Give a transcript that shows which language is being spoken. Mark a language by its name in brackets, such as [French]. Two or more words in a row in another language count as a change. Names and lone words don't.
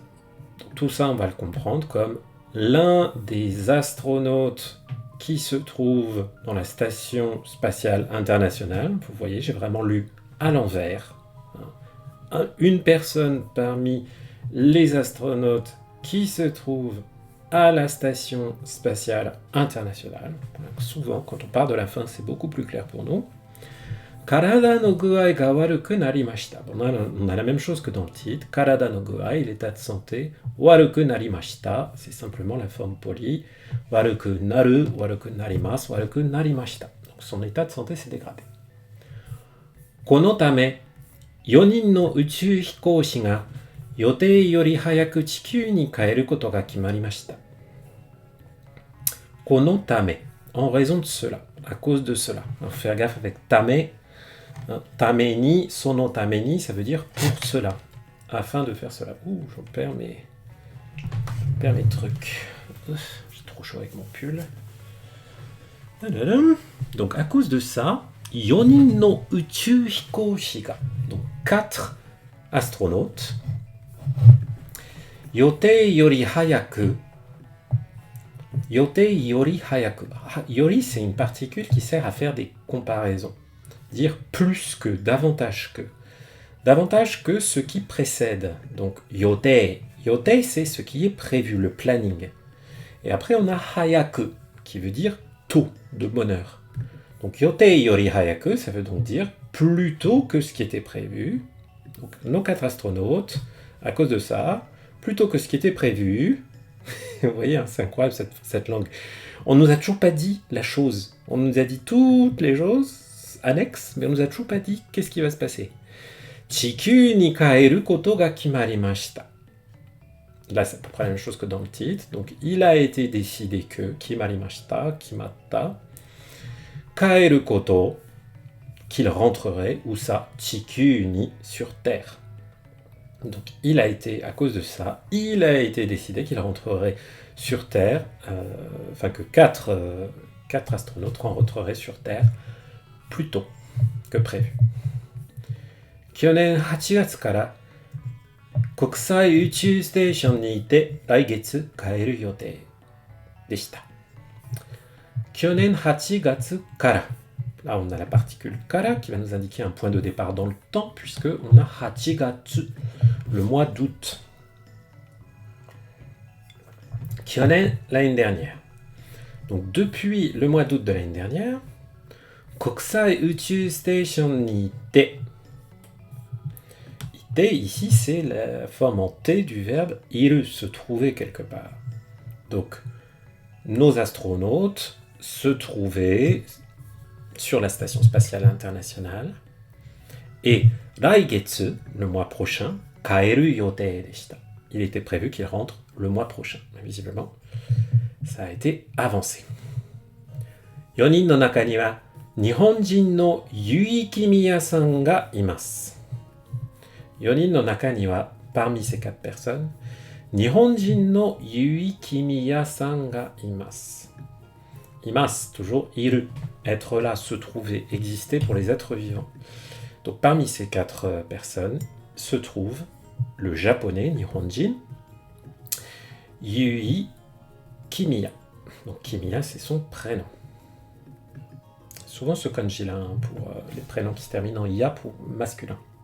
[French] Donc, tout ça, on va le comprendre comme l'un des astronautes qui se trouve dans la Station spatiale internationale. Vous voyez, j'ai vraiment lu à l'envers. Une personne parmi les astronautes qui se trouvent à la Station spatiale internationale. Souvent, quand on part de la fin, c'est beaucoup plus clair pour nous. [Japanese] 体の具合が悪くなりました. [French] On a la même chose que dans le titre. [Japanese] 体の具合, [French] l'état de santé. [Japanese] 悪くなりました, [French] c'est simplement la forme polie. [Japanese] 悪くなる、悪くなります、悪くなりました. [French] Donc son état de santé s'est dégradé. [Japanese] このため, 4人の宇宙飛行士が予定より早く地球に帰ることが決まりました。このため、 [French] en raison de cela, à cause de cela. Alors, faire gaffe avec tame. [Japanese] ために、そのために, [French] ça veut dire pour cela. Afin de faire cela. Ouh, je perds mes trucs. J'ai trop chaud avec mon pull. Donc, à cause de ça, [Japanese] 四人の宇宙飛行士が. [French] Donc, 4 astronautes. [Japanese] 予定より早く. 予定より早く. Yori, [French] c'est une particule qui sert à faire des comparaisons. Dire plus que, davantage que. Davantage que ce qui précède. Donc, yotei. Yotei, c'est ce qui est prévu, le planning. Et après, on a hayaku, qui veut dire tôt, de bonne heure. Donc, [Japanese] 予定より早く, [French] ça veut donc dire plus tôt que ce qui était prévu. Donc, nos 4 astronautes, à cause de ça, plus tôt que ce qui était prévu. Vous voyez, hein, c'est incroyable cette langue. On nous a toujours pas dit la chose. On nous a dit toutes les choses annexes, mais on nous a toujours pas dit qu'est-ce qui va se passer. [Japanese] 地球に帰ることが決まりました. [French] Là, c'est à peu près la même chose que dans le titre. Donc, il a été décidé que kimarimashita, [Japanese] 決まった、帰ること, [French] qu'il rentrerait, où ça, [Japanese] 地球に, [French] sur Terre. Donc, il a été, à cause de ça, il a été décidé qu'il rentrerait sur Terre, enfin que 4 astronautes rentreraient sur Terre plus tôt que prévu. [Japanese] Kyonen 8月から国際宇宙ステーションにいて来月帰る予定でした。去年8月から。 [French] Là, on a la particule kara qui va nous indiquer un point de départ dans le temps, puisque on a hachigatsu, le mois d'août. Kyonen, l'année dernière. Donc, depuis le mois d'août de l'année dernière, [Japanese] 国際宇宙ステーションにいて. [French] Ite, ici, c'est la forme en T du verbe iru, se trouver quelque part. Donc, nos astronautes se trouvaient sur la station spatiale internationale. Et Raigetsu, le mois prochain, [Japanese] 帰る予定でした. [French] Il était prévu qu'il rentre le mois prochain. Mais visiblement, ça a été avancé. [Japanese] 4 人の中には日本人の結城宮さんがいます。4人の中には [French] parmi ces 4 personnes, [Japanese] 日本人の結城宮さんがいます。 [French] Imas, toujours iru, être là, se trouver, exister pour les êtres vivants. Donc parmi ces 4 personnes se trouve le japonais Nihonjin Yui Kimiya. Donc Kimiya, c'est son prénom. Souvent ce kanji-là, hein, pour les prénoms qui se terminent en ya pour masculin.